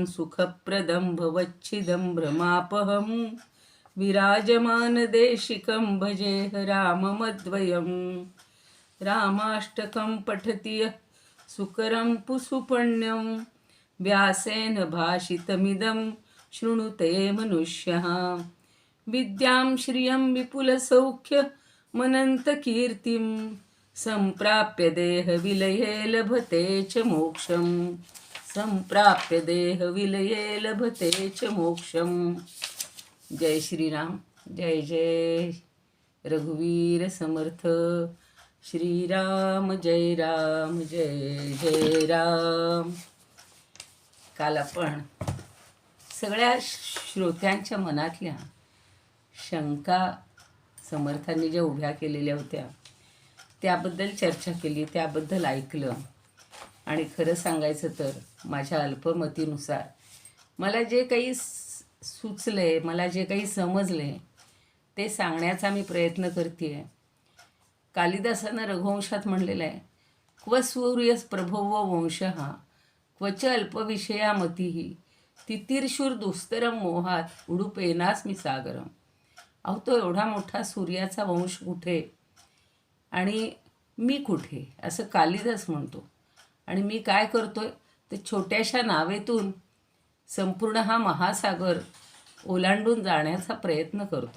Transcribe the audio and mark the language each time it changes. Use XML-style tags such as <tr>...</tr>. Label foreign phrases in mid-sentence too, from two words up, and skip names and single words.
<sa>सुखप्रदं भवच्छिदं भ्रमापहं विराजमानदेशिकं भजेह राममद्वयं रामाष्टकं पठति यः सुकरं सुपुण्यं व्यासेन भाषितमिदं शृणुते मनुष्यः विद्यां श्रियं विपुलसौख्यमनन्तकीर्तिं सम्प्राप्य देहविलये लभते च मोक्षं संप्राप्य देहविलये लभते च मोक्षं।</sa> <mr>जय श्रीराम। जय जय रघुवीर समर्थ। श्रीराम जय राम जय जय राम। काल आपण सगळ्या श्रोत्यांच्या मनातल्या शंका समर्थांनी ज्या उभ्या केलेल्या होत्या त्याबद्दल चर्चा केली, त्याबद्दल ऐकलं. आणि खरं सांगायचं तर माझ्या अल्पमतीनुसार मला जे काही सुचले, मला जे काही समजले ते सांगण्याचा मी प्रयत्न करते आहे. कालिदासानं रघुवंशात म्हणलेलं आहे,</mr> <sa>क्व सूर्यस प्रभव वंशः क्वच अल्पविषया मतिः तितीर्षुर दुस्तरम मोहात उडुपेनास्मि सागरम.</sa> <mr>अहो, तो एवढा मोठा सूर्याचा वंश कुठे आणि मी कुठे, असं कालिदास म्हणतो. आणि मी काय करतोय तर छोट्याशा नावेतून संपूर्ण हा महासागर ओलांडून जाण्याचा प्रयत्न करतो.</mr>